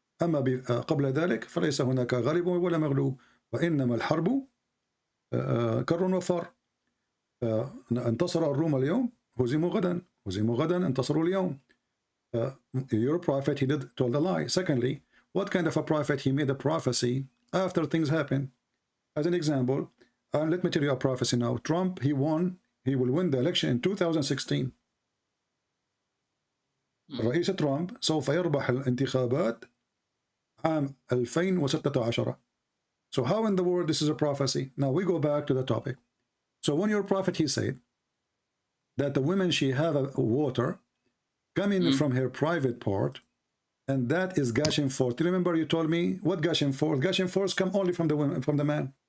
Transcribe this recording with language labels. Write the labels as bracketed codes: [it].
[ar] أما قبل ذلك فليس هناك غالب ولا مغلوب وإنما الحرب كر وفر. انتصر الروم اليوم هزموا غدا انتصروا اليوم. [en] Your prophet, he told a lie. Secondly, what kind of a prophet? He made a prophecy after things happen. As an example, let me tell you a prophecy now. Trump, he will win the election in 2016. [ar] الرئيس ترامب سوف يربح الانتخابات عام 2016. [en] So how in the world this is a prophecy? Now we go back to the topic. So when your prophet, he said that the women, she have a water coming from her private part, and that is gushing forth. Do you remember you told me what gushing forth? Gushing forth come only from the women, from the man.